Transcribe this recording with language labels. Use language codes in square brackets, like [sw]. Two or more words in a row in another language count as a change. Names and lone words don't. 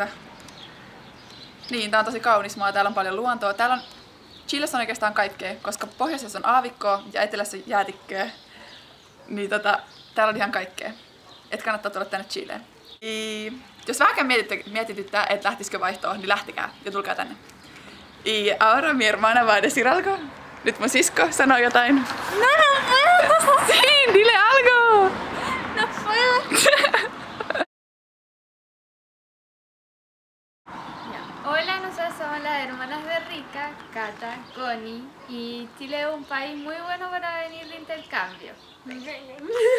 [fi] Niin, tää on tosi kaunis maa, täällä on paljon luontoa. Chilessä on oikeastaan kaikkea, koska pohjoisessa on aavikkoa ja etelässä jäätikköä. Niin täällä on ihan kaikkea. Et kannattaa tulla tänne Chileen. Jos vähänkään mietityttää, että lähtisikö vaihtoon, niin lähtikää ja tulkaa tänne. [es] Y ahora mi hermana va a decir algo. [fi] Nyt mun sisko sanoo jotain. [es] No puedo. Sí, dile algo. No puedo. Hola, nosotros somos las hermanas de Rica, Cata, Connie, y Chile es un país muy bueno para venir de intercambio.